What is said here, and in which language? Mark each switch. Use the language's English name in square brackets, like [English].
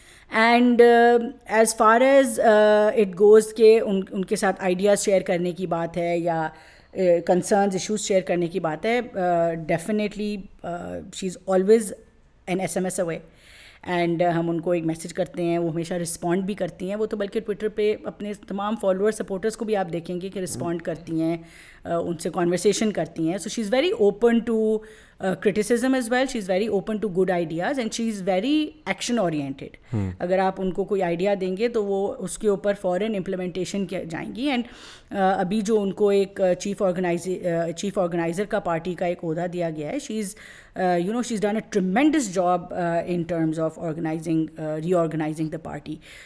[English] and as far as it goes [Urdu] کہ ان کے ساتھ آئیڈیاز شیئر کرنے کی بات ہے یا کنسرنز ایشوز شیئر کرنے کی بات ہے, [English] Definitely she is always an SMS away. [Urdu] And ہم ان کو ایک میسیج کرتے ہیں, وہ ہمیشہ رسپونڈ بھی کرتی ہیں. وہ تو بلکہ ٹویٹر پہ اپنے تمام فالوور سپورٹرس کو بھی آپ دیکھیں گے کہ رسپونڈ کرتی ہیں, ان سے کانورسیشن کرتی ہیں. [English] So she is very open to criticism as well. She is very open to good ideas and she is very action oriented. [Urdu] اگر آپ ان کو کوئی آئیڈیا دیں گے تو وہ اس کے اوپر فوراً امپلیمنٹیشن کیا جائیں گی. اینڈ ابھی جو ان کو ایک چیف آرگنائزر کا پارٹی کا ایک عہدہ دیا گیا ہے, [English] She is she is done a tremendous job in terms of reorganising the party.